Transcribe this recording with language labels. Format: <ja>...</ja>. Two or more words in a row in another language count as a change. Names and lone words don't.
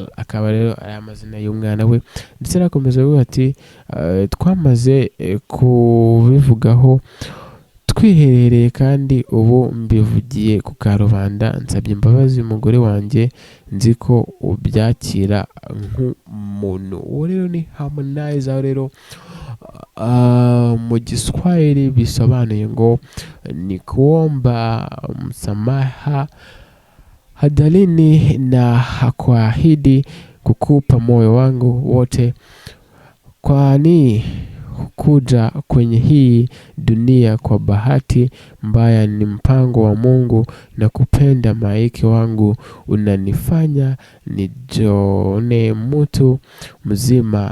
<rw>Akaba rero ari amazina y'umwana we ndetse arakomeza avuga ati twamaze kubivugaho twiherereye kandi ubu mbivugiye ku karubanda. Nsabye imbabazi umugore wanjye nzi ko ubyakira nk'umuntu. Uwo rero ni Harmonize. Aho rero mu Kiswahili bisobanuye ngo</rw> <sw>ni kuomba msamaha hadalini na hakuahidi kukupa moyo wangu wote, kwani kuja kwenye hii dunia kwa bahati mbaya ni mpango wa Mungu, na kupenda maiki wangu unanifanya nijione mtu mzima.</sw>